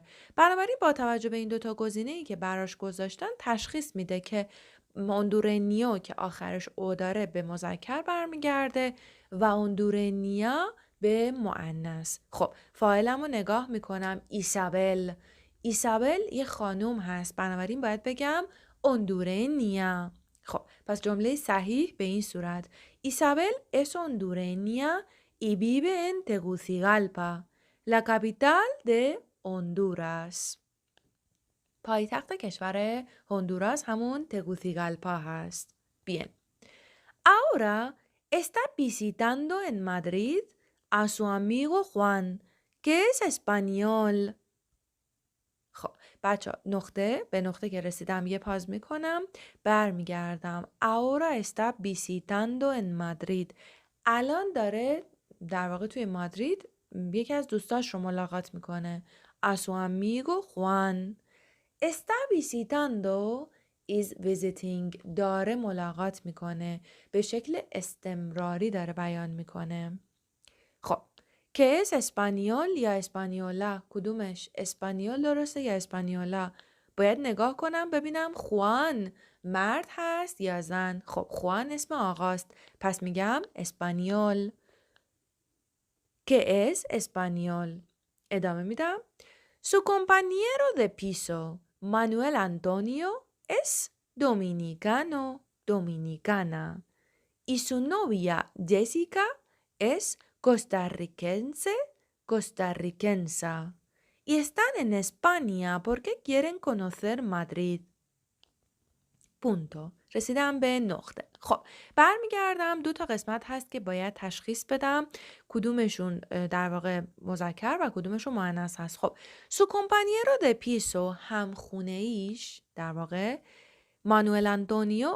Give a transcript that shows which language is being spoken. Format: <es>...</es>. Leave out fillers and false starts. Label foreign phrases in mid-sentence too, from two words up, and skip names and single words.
<fa>بنابراین با توجه به این دوتا گزینه‌ای که براش گذاشتن تشخیص میده که اوندورنیو که آخرش او داره به مذکر برمیگرده و اوندورنیا به مؤنث. خب فاعلمو نگاه میکنم ایسابل. ایسابل یه خانوم هست بنابراین باید بگم اوندورنیا. خب پس جمله صحیح به این صورت</fa> <es>ایسابل es hondureña y vive en Tegucigalpa, la capital de Honduras.</es> <fa>پایتخت کشور هندوراس همون تگوسیگالپا هست.</fa> <es>Bien. Ahora está visitando en Madrid a su amigo Juan, que es español.</es> <fa>خب بچه نقطه به نقطه که رسیدم یه پاز میکنم برمیگردم.</fa> <es>Ahora está visitando en Madrid.</es> <fa>الان داره در واقع توی مادرید یکی از دوستاش رو ملاقات میکنه.</fa> <es>A su amigo Juan. Está visitando</es> <en>is visiting.</en> <fa>داره ملاقات میکنه. به شکل استمراری داره بیان میکنه. خب که es اسپانیول یا اسپانیولا؟ کدومش؟ اسپانیول درسته یا اسپانیولا؟ باید نگاه کنم ببینم خوان مرد هست یا زن. خب خوان اسم آقاست پس میگم اسپانیول. که es اسپانیول. ادامه میدم.</fa> <es>Su compañero de piso, Manuel Antonio, es dominicano, dominicana. Y su novia, Jessica, es costarricense, costarricensa. Y están en España porque quieren conocer Madrid.</es> <fa>پونتو. رسیدم به نقطه. خب برمیگردم. 2 تا قسمت هست که باید تشخیص بدم کدومشون در واقع مذکر و کدومشون مؤنث هست. خب</fa> <es>su compañero de piso</es> <fa>همخونه ایش در واقع مانوئل آنتونیو.</fa>